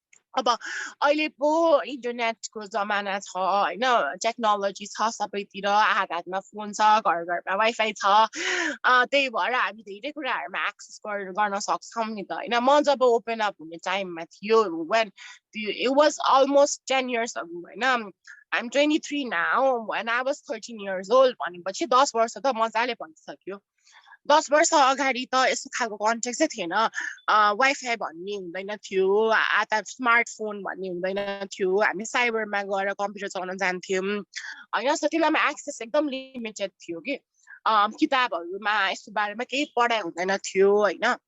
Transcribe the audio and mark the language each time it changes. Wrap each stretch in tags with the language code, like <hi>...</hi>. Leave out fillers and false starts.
<ne>अब अहिले पो इन्टरनेटको जमाना छ होइन, टेक्नोलोजी छ सबैतिर, हात हातमा फोन छ, घर घरमा वाइफाई छ। त्यही भएर हामी धेरै कुराहरूमा एक्सेस गर्न सक्छौँ नि त होइन। म जब ओपन अप हुने टाइममा थियो,</ne> <en>when it was almost 10 years ago</en> <ne>होइन।</ne> <en>I'm 23 now, when I was 13 years old</en> <ne>भनेपछि 10 वर्ष त मजाले भइसक्यो। 10 वर्ष अगाडि त यस्तो खालको कन्टेक्स्ट चाहिँ थिएन। वाइफाई भन्ने हुँदैन थियो, आता स्मार्टफोन भन्ने हुँदैन थियो, हामी साइबरमा गएर कम्प्युटर चलाउन जान्थ्यौँ होइन। सो त्यसलाई एक्सेस एकदम लिमिटेड थियो कि किताबहरूमा यस्तो बारेमा केही पढाइ हुँदैन थियो होइन।</ne>